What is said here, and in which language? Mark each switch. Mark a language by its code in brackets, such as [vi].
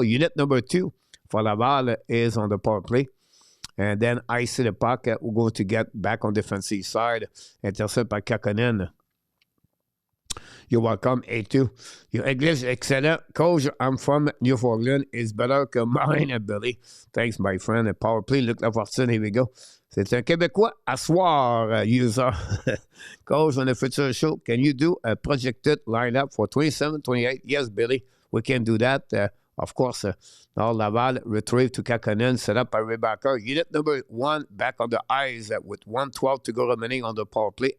[en] Unit number 2 for Laval is on the power play. And then I see the puck. We're going to get back on defensive side. Intercept by Kakkonen. You're welcome, A2. Your English, excellent. Coach, I'm from Newfoundland. It's better que mine, Billy. Thanks, my friend. Power play, Luc Lafortune, here we go. [fr] C'est un Québécois à soir, user. [en] Coach, on the future show, can you do a projected lineup for 27, 28? Yes, Billy, we can do that. Of course, now Laval retrieved to Kakkonen, set up by Reinbacher. Unit number 1 back on the ice with 1:12 to go remaining on the power play.